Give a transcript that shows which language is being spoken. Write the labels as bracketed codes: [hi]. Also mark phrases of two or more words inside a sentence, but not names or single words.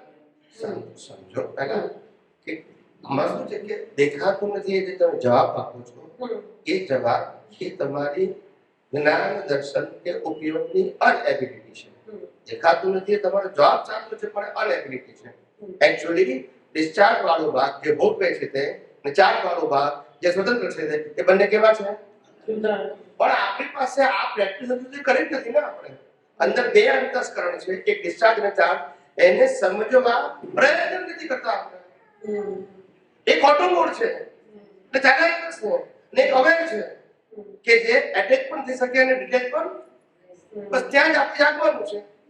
[gu] સમજો પહેલા કે આમાં શું છે કે દેખાતું નથી, એ જે તમે જવાબ આપો છો એ જવાબ એ તમારી જ્ઞાન દર્શન કે ઉપયોગની અનએબિલિટી છે। દેખાતું નથી એ તમારો જવાબ સાચો છે પણ અનએબિલિટી છે। એક્ચ્યુઅલી ડિસ્ચાર્જ વાળો ભાગ જે ભોગવે છે તે ને ચાર્જ વાળો ભાગ જે સ્વતંત્ર છે તે એ બન્ને કેવા છે? પણ આપણી પાસે આ પ્રેક્ટિસ હજુ કરી જ નથી ને આપણે। अंदर બે અંતસ્કરણ છે, એક ડિસ્ચાર્જ અને ચાર્જ, એને સમજવા પ્રયત્ન નથી કરતા આપણે। એક [en] auto mode [gu] છે ને ચાલાક છે ને અવેર છે કે જે એટેક પણ થઈ શકે અને ડિટેચ પણ, બસ ત્યાં જ આપણે જાગવાનું છે।